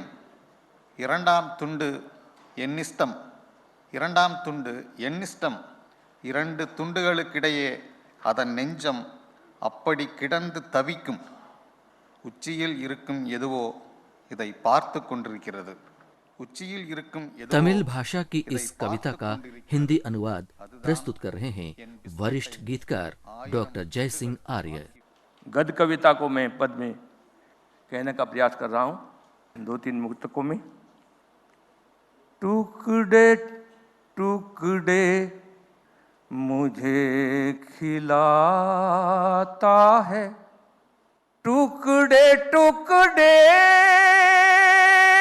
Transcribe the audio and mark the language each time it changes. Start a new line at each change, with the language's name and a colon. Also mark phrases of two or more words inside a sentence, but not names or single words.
Tamil: இரண்டாம் துண்டு என்னிஷ்டம், இரண்டாம் துண்டு என்னிஷ்டம். 2 துண்டுகளுக்கிடையே அதன் நெஞ்சம் அப்படி கிடந்து தவிக்கும். உச்சியில் இருக்கும் எதுவோ இதை பார்த்து கொண்டிருக்கிறது. உச்சியில் இருக்கும் எதுவோ
Hindi: तमिल भाषा की
Tamil: இதை
Hindi: इस कविता का
Tamil: பார்த்து கொண்டிருக்கிறது.
Hindi: हिंदी अनुवाद
Tamil: அதுதான்
Hindi: प्रस्तुत कर रहे हैं
Tamil: என் பிஸ்கட்டை
Hindi: वरिष्ठ गीतकार डॉक्टर जय सिंह आर्य। गद्य कविता को मैं पद में कहने का प्रयास कर रहा हूँ 2-3 मुक्तकों में। टुकड़े टुकड़े मुझे खिलाता है, टुकड़े टुकड़े